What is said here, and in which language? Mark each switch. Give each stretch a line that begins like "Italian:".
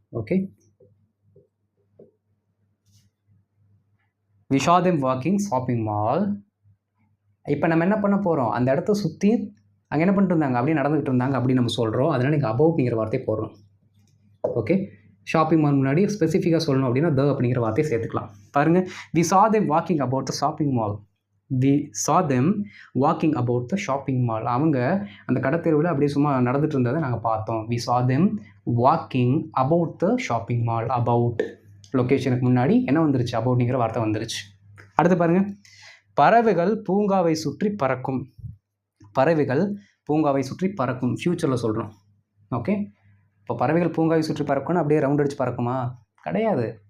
English: Okay, we saw them walking shopping mall.
Tamil: இப்போ நம்ம என்ன பண்ண போகிறோம்? அந்த இடத்த சுற்றி அங்கே என்ன பண்ணிட்டு இருந்தாங்க, அப்படியே நடந்துகிட்டு இருந்தாங்க அப்படின்னு நம்ம சொல்கிறோம். அதனால் நீங்கள் அபவுட்ங்கிற வார்த்தையை போடுறோம். ஓகே, ஷாப்பிங் மால் முன்னாடி ஸ்பெசிஃபிக்காக சொல்லணும் அப்படின்னா த அப்படிங்கிற வார்த்தையை சேர்த்துக்கலாம். பாருங்கள்,
English: We saw them walking about the shopping mall. We saw them walking about the shopping mall.
Tamil: அவங்க அந்த கடத்தெருவில் அப்படியே சும்மா நடந்துட்டு இருந்ததை நாங்கள் பார்த்தோம்.
English: We saw them walking about the shopping mall.
Tamil: about லொக்கேஷனுக்கு முன்னாடி என்ன வந்துருச்சு, அபவுட்ங்கிற வார்த்தை வந்துருச்சு. அடுத்து பாருங்கள், பறவைகள் பூங்காவை சுற்றி பறக்கும். பறவைகள் பூங்காவை சுற்றி பறக்கும் ஃப்யூச்சரில் சொல்கிறோம். ஓகே, இப்போ பறவைகள் பூங்காவை சுற்றி பறக்கணும் அப்படியே ரவுண்ட் அடிச்சு பறக்குமா? கிடையாது.